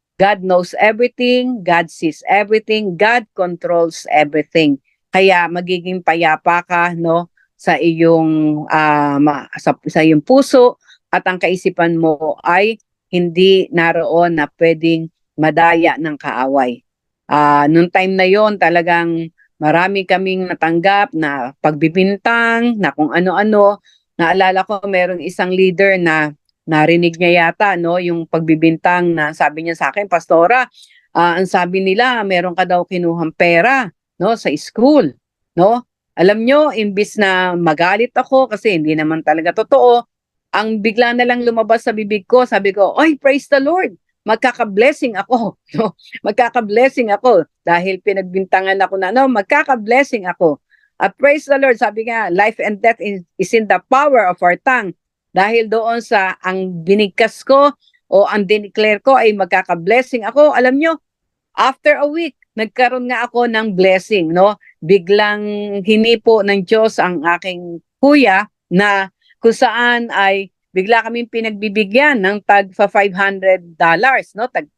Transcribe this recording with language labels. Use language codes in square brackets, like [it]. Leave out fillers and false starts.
[en] God knows everything, God sees everything, God controls everything. [tl] Kaya magiging payapa ka, no, sa iyong sa iyong puso at ang kaisipan mo ay hindi naroon na pwedeng madaya ng kaaway. Noong time na yon talagang marami kaming natanggap na pagbibintang, na kung ano-ano. Naalala ko merong isang leader na narinig niya yata, no, yung pagbibintang na sabi niya sa akin, Pastora, ang sabi nila meron ka daw kinuhang pera, no, sa school, no? Alam nyo, imbis na magalit ako kasi hindi naman talaga totoo, ang bigla na lang lumabas sa bibig ko, sabi ko, "Oy, [en] praise the Lord. [tl] Magkaka-blessing ako." No? Magkaka-blessing ako dahil pinagbintangan ako na, no, magkaka-blessing ako. [en] Praise the Lord, [tl] sabi nga, [en] life and death is in the power of our tongue. [tl] Dahil doon sa ang binigkas ko o ang dineclare ko ay magkaka-blessing ako, alam nyo, [en] after a week, [tl] nagkaroon nga ako ng blessing, no? Biglang hinipo ng Diyos ang aking kuya na kung saan ay bigla kaming pinagbibigyan ng tag $500, no?